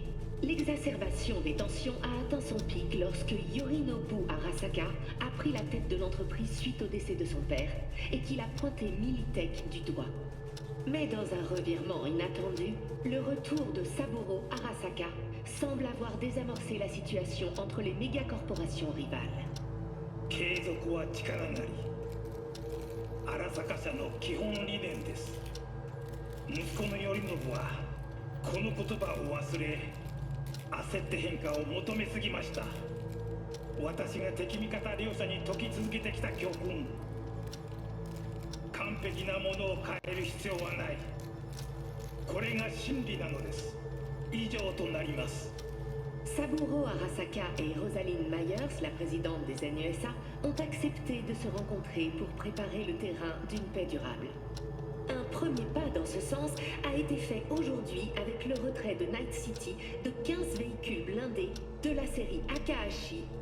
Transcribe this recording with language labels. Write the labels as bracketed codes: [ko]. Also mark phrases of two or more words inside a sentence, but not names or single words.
[fr] L'exacerbation des tensions a atteint son pic lorsque Yorinobu Arasaka a pris la tête de l'entreprise suite au décès de son père et qu'il a pointé Militech du doigt. Mais dans un revirement inattendu, le retour de Saburo Arasaka semble avoir désamorcé la situation entre les mégacorporations rivales. [ja] 継続は力なり。荒坂社の基本理念です。息子の頼信はこの言葉を忘れ、焦って変化を求めすぎました。私が敵味方両者に解き続けてきた教訓。完璧なものを変える必要はない。これが真理なのです。以上となります。 [fr] Saburo Arasaka et Rosalind Myers, la présidente des NUSA, ont accepté de se rencontrer pour préparer le terrain d'une paix durable. Un premier pas dans ce sens a été fait aujourd'hui avec le retrait de Night City de 15 véhicules blindés de la série Akahashi.